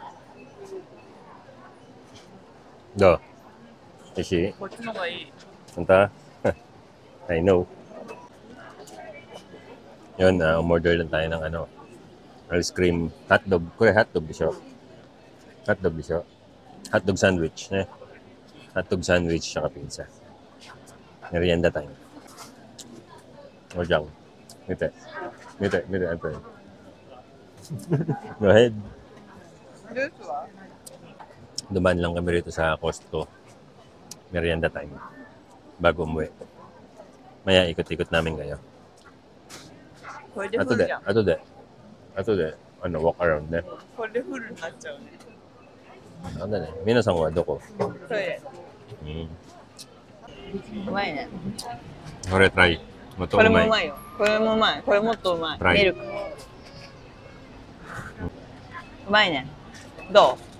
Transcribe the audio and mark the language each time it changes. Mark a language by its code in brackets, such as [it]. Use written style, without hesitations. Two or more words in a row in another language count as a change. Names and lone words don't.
[ja] Ne. Do. Ishi. こっちの方がいい。 [en] Punta? I know. [tl] Yun, umorder lang tayo ng ano, ice cream, hotdog. Kaya hotdog di siya. Hotdog di siya. [en] Hotdog sandwich. Hotdog sandwich [tl] saka pizza. Merienda tayo. O dyan. Mite. Ate. [en] Go ahead. [ja] ジュースは [tl] Dumaan lang kami rito sa Costco. Merienda time. Bago umuwi. Maya ikot-ikot namin kayo. [ja] これでフルじゃん。後で、 [en] walk around [ja] ね。これでフルになっちゃうね。なんだね。皆さんはどこ？トイレ。うまいね。これトライ。もっとこれうまい。もうまいよ。これもうまい。これもっとうまい。はいミルク。うまいね。ど